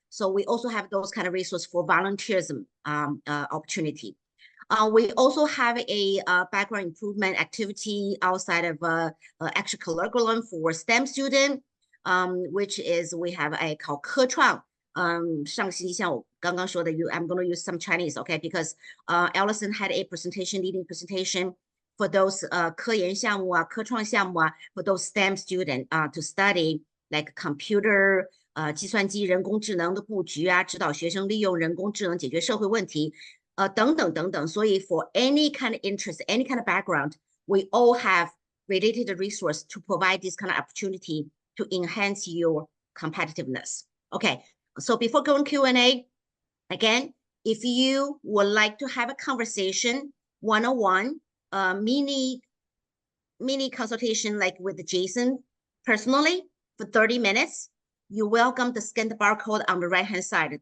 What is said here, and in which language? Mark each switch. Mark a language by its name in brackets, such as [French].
[English] So we also have those kind of resources for volunteerism opportunity. We also have a background improvement activity outside of extracurricular for STEM student, which is we have a 考科创。 [Chinese] 上期像我刚刚说的 [English] I'm going to use some Chinese, okay? Because Allison had a leading presentation for those [Chinese] 科研项目啊、科创项目啊 [English] for those STEM student to study like computer [Chinese] 计算机人工智能的布局啊，指导学生利用人工智能解决社会问题。等等等等，所以 [English] for any kind of interest, any kind of background, we all have related resource to provide this kind of opportunity to enhance your competitiveness. Okay, so before going Q&A, again, if you would like to have a conversation, one-on-one, mini consultation like with Jason personally for 30 minutes, you're welcome to scan the barcode on the right-hand side.